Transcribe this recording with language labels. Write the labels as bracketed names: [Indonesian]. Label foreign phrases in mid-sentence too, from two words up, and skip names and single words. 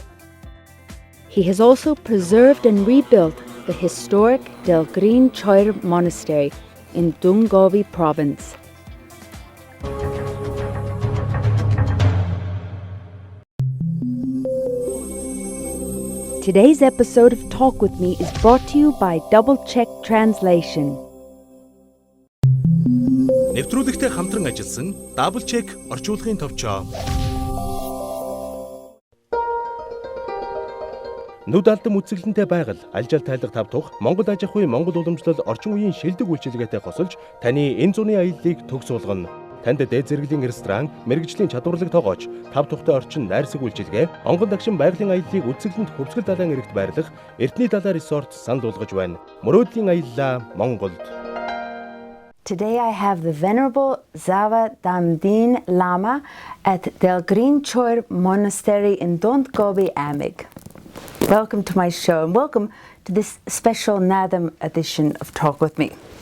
[English] He has also preserved and rebuilt the historic Delgrin Choir Monastery in Dungovi province. Today's episode of Talk With Me is brought to you by Double Check Translation. [Mongolian] Нэвтрүүлэгтэй хамтран ажилласан Double Check орчуулгын товчоо. Нүд алдам үзэсгэлэнтэй байгаль, алжаал тайлах тав тух Монгол аж ахуйн Монгол уламжлал орчин үеийн шилдэг үйлчилгээтэй хосолж таны энэ зуны аяллыг төгс болгоно. Танд дээд зэрэглэлийн ресторан, мэрэгжлийн чадварлаг тоогооч, тав тухтай орчин найрсаг үйлчилгээ, онгон дагшин байгалийн аяллыг үзэсгэлэнт хөвсгөл далайн эрэгт байрлах Эртний далай resort санал болгож байна. Мөрөөдлийн аяллаа Монголд. [English] Today I have the Venerable Zava Damdin Lama at Delgrin Choir Monastery in Dondgobi Amig. Welcome to my show and welcome to this special Nadam edition of Talk With Me.